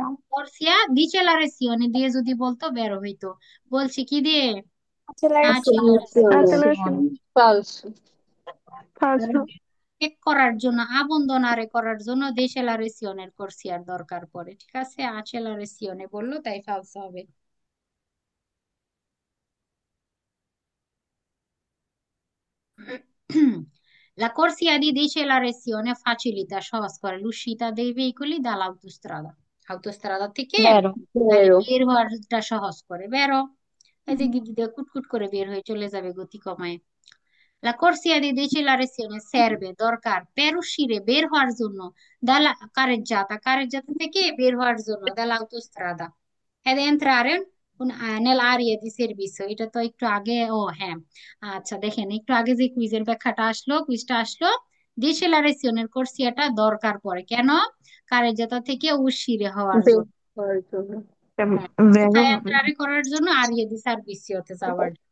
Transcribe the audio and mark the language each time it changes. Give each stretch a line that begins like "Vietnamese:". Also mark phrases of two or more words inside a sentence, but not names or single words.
Italian: corsia decelerazione
Bangla: দিয়ে যদি বলতো বের হইতো। বলছি কি দিয়ে?
English: অ্যাক্সেলারেশন। অ্যাক্সেলারেশন
Italian: accelerazione।
English: ফালস।
Italian: ফালসো।
Bangla: চেক করার জন্য, আবন্দনারে করার জন্য ডিসেলারেশনের করসিয়ার দরকার পড়ে, ঠিক আছে।
Italian: accelerazione
Bangla: বললো তাই ফালস হবে।
Italian: La corsia di decelerazione facilita,
Bangla: সহজ করে,
Italian: l'uscita dei veicoli dall'autostrada,
Bangla: autostrada থেকে
Italian: বেরো।
Bangla: মানে
Italian: বেরো।
Bangla: বের হওয়াটা সহজ করে, বেরো। এই যে দিদিদের কুটকুট করে বের হয়ে চলে যাবে গতি কমায়।
Italian: La corsia di decelerazione serve, দরকার, per uscire,
Bangla: বের হওয়ার জন্য,
Italian: dalla carreggiata,
Bangla: carreggiata থেকে বের হওয়ার জন্য,
Italian: dall'autostrada ed entrare nell'area di servizio।
Bangla: এটা তো একটু আগে, ও হ্যাঁ, আচ্ছা দেখেন একটু আগে যে কুইজের ব্যাখ্যাটা আসলো, কুইজটা আসলো, ডিসেলারেশনের কোর্সিয়াটা দরকার পড়ে কেন? কারেজাতা থেকে উশিরে হওয়ার বের জন্য। হওয়ার জন্য। হ্যাঁ,
Italian: বেরো
Bangla: কোথায় হবে। এন্ট্রারি করার জন্য?
Italian: aree di servizio
Bangla: যাওয়ার জন্য।